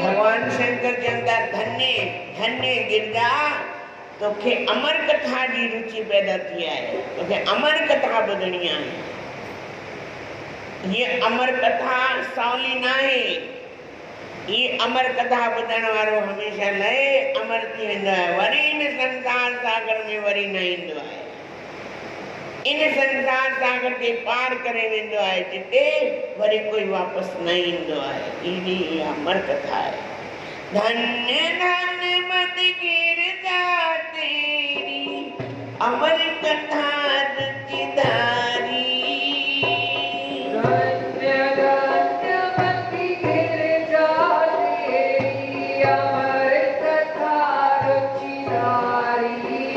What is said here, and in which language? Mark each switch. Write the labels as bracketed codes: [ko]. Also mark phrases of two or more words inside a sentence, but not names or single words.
[sd] भगवान शंकर चवंदा धन्य धन्य गिरजा तोखे अमर कथा जी रुचि पैदा थी है, तोखे अमर कथा ॿुधणी आहे। ये अमर कथा सवली न आहे, ये अमर कथा ॿुधण वारो हमेशह लहे अमर थी वेंदो आहे, वरी इन संसार सागर में वरी न ईंदो आहे। इन संसार सागर के पार करे वेंदो आहे जिते वरी कोई वापस न ईंदो आहे। इही अमर कथा आहे। [hi] धन्य धन्य मत गिरजा तेरी अमर कथा रुचि धारी। धन्य धन्य मत गिरजा तेरी अमर कथा रुचि धारी।